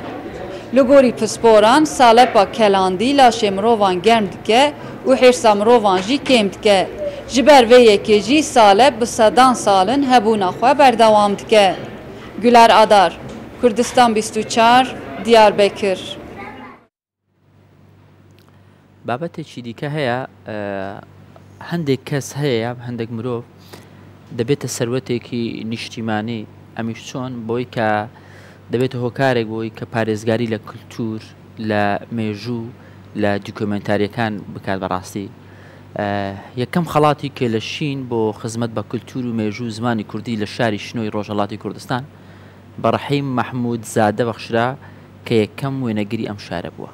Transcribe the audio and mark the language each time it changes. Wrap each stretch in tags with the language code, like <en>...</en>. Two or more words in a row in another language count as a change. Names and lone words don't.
<ku>Li gorî pisporan salepa kelandî laşê mirovan germ dike û hêrsa mirovan jî kêm dike. Ji ber vê yekê jî salep bi sedan salin hebûna xwe berdewam dike. Güler Adar, Kurdistan 24 Diyarbekir.</ku> <ckb>بابەتێکی دیکە هەیە هەندێک کەس هەیە هەندێک مرۆڤ دەبێتە سەروەتێکی نیشتیمانی ئەمیش چۆن بۆی کە دەبێتە هۆکارێک بۆی کە پارێزگاری لە کولتور لە مێژوو لە دوکۆمنتاریەکان بکات بەڕاستی یەکەم خەڵاتی کە لە شین بۆ خزمەت بە کولتور و مێژوو زمانی کوردی لە شاری شنۆی ڕۆژهەڵاتی کوردستان بەڕەحیم مەحموود زادە بەخشرا کە یەکەم وێنەگری ئەم شارە بووە.</ckb>